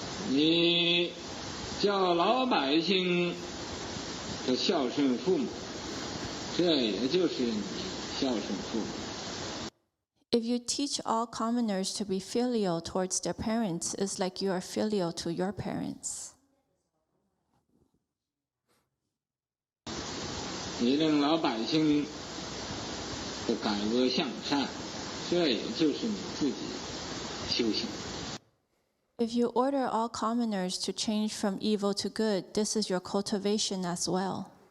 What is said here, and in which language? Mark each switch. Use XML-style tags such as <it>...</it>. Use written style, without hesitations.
<zh>你叫老百姓的孝顺父母，这也就是你孝顺父母。</zh> <en>If you teach all commoners to be filial towards their parents, it's like you are filial to your parents.</en> <zh>你令老百姓的改恶向善，这也就是你自己修行。</zh> <en>If you order all commoners to change from evil to good, this is your cultivation as well.</en>